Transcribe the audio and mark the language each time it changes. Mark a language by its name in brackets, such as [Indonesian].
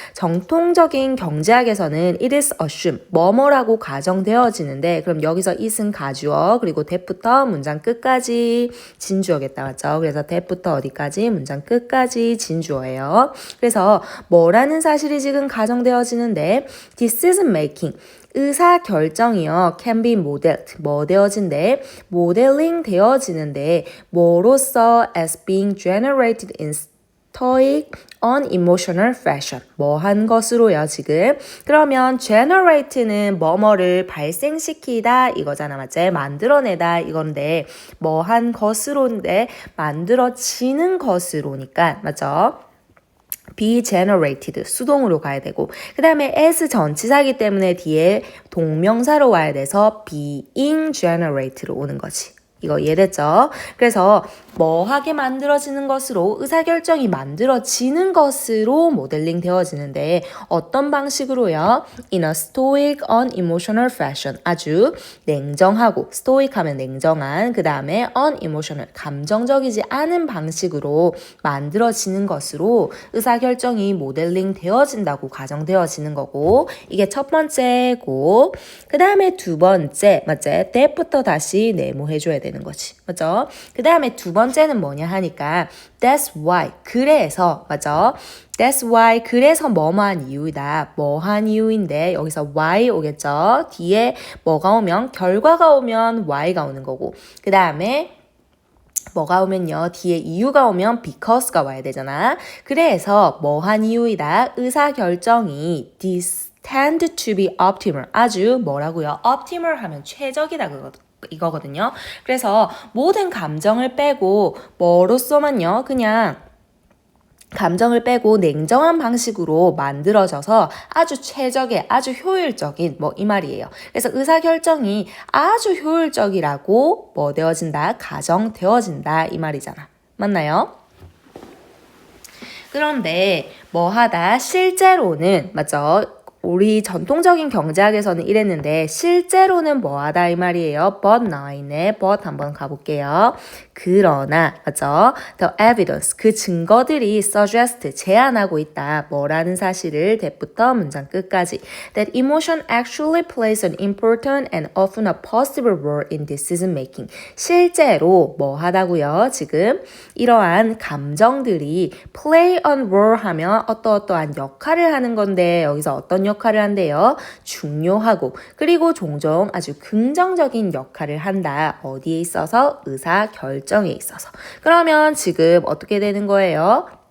[Korean] 정통적인 경제학에서는 [English] it is assumed, [Korean] 뭐뭐라고 가정되어지는데 그럼 여기서 it은 가주어 그리고 that부터 문장 끝까지 진주어겠다. 맞죠? 그래서 that부터 어디까지? 문장 끝까지 진주어예요. 그래서 뭐라는 사실이 지금 가정되어지는데 decision making, 의사결정이요. [English] can be modeled, [Korean] 뭐 되어진대? 모델링 되어지는데 뭐로써 [English] as being generated in stoic, unemotional fashion. [Korean] 뭐 한 것으로요, 지금. 그러면 generate는 뭐뭐를 발생시키다 이거잖아, 맞지? 만들어내다 이건데 뭐 한 것으로인데 만들어지는 것으로니까, 맞죠? [English] be generated, [Korean] 수동으로 가야 되고 그 다음에 as 전치사기 때문에 뒤에 동명사로 와야 돼서 [English] being generated [Korean] 로 오는 거지. 이거 이해됐죠? 그래서 뭐하게 만들어지는 것으로 의사결정이 만들어지는 것으로 모델링 되어지는데 어떤 방식으로요? [English] In a stoic, unemotional fashion. [Korean] 아주 냉정하고 stoic 하면 냉정한 그 다음에 unemotional 감정적이지 않은 방식으로 만들어지는 것으로 의사결정이 모델링 되어진다고 가정되어지는 거고 이게 첫 번째고 그 다음에 두 번째 맞지? that부터 다시 네모해줘야 되는 거지 맞죠? 그 다음에 두 번째는 뭐냐 하니까 [English] that's why [Korean] 그래서 맞죠? [English] That's why [Korean] 그래서 뭐뭐한 이유이다. 뭐한 이유인데 여기서 why 오겠죠? 뒤에 뭐가 오면 결과가 오면 why가 오는 거고 그 다음에 뭐가 오면요. 뒤에 이유가 오면 because가 와야 되잖아. 그래서 뭐한 이유이다. 의사결정이 [English] tend to be optimal. [Korean] 아주 뭐라고요? optimal 하면 최적이다 이거거든요. 그래서 모든 감정을 빼고 뭐로서만요. 그냥 감정을 빼고 냉정한 방식으로 만들어져서 아주 최적의 아주 효율적인 뭐 이 말이에요. 그래서 의사결정이 아주 효율적이라고 뭐 되어진다? 가정되어진다 이 말이잖아. 맞나요? 그런데 뭐 하다 실제로는 맞죠? 우리 전통적인 경제학에서는 이랬는데 실제로는 뭐하다 이 말이에요. But nine의 but 한번 가볼게요. 그러나 맞죠? [English] The evidence [Korean] 그 증거들이 suggest 제안하고 있다. 뭐라는 사실을 that부터 문장 끝까지 [English] that emotion actually plays an important and often a possible role in decision making. [Korean] 실제로 뭐하다고요? 지금 이러한 감정들이 [English] play an role [Korean] 하면 어떠한 역할을 하는 건데 여기서 어떤 역할을 한대요? 중요하고 그리고 종종 아주 긍정적인 역할을 한다. 어디에 있어서? 의사결정에 있어서. 그러면 지금 어떻게 되는 거예요?